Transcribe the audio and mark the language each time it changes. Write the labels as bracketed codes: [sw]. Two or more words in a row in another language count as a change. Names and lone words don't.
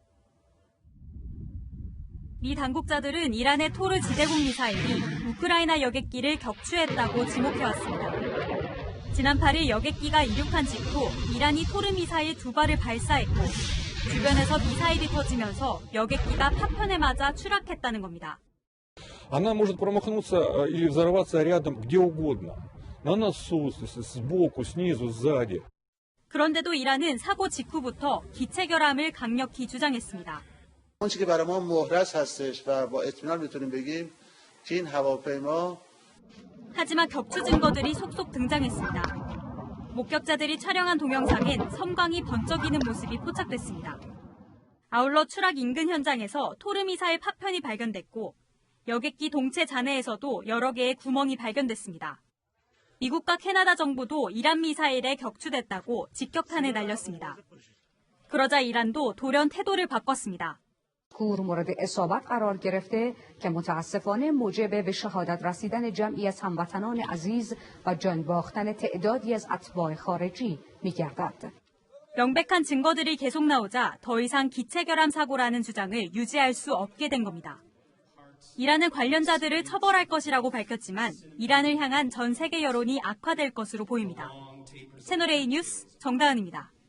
[ko] 미 당국자들은 이란의 토르 지대공 미사일이 우크라이나 여객기를 격추했다고 지목해왔습니다. 지난 8일 여객기가 이륙한 직후 이란이 토르 미사일 2발을 발사했고 주변에서 미사일이 터지면서 여객기가 파편에 맞아 추락했다는 겁니다. [ru] Она может промахнуться или взорваться рядом где угодно. На носу, сбоку, снизу, сзади. [ko] 그런데도 이란은 사고 직후부터 기체 결함을 강력히 주장했습니다. [fa] آنچه که برای ما محرز هستش و با اطمینان میتونیم بگیم که این هواپیما [ko] 하지만 격추 증거들이 속속 등장했습니다. 목격자들이 촬영한 동영상엔 섬광이 번쩍이는 모습이 포착됐습니다. 아울러 추락 인근 현장에서 토르 미사일 파편이 발견됐고 여객기 동체 잔해에서도 여러 개의 구멍이 발견됐습니다. 미국과 캐나다 정부도 이란 미사일에 격추됐다고 직격탄을 날렸습니다. 그러자 이란도 돌연 태도를 바꿨습니다. [fa] کور مورد اصابت قرار گرفته که متاسفانه موجب به شهادت رسیدن جمعی از هموطنان عزیز و جان باختن تعدادی از اتباع خارجی می‌گردد. [ko] 명백한 증거들이 계속 나오자 더 이상 기체 결함 사고라는 주장을 유지할 수 없게 된 겁니다. 이란은 관련자들을 처벌할 것이라고 밝혔지만 이란을 향한 전 세계 여론이 악화될 것으로 보입니다. 채널A 뉴스 정다은입니다.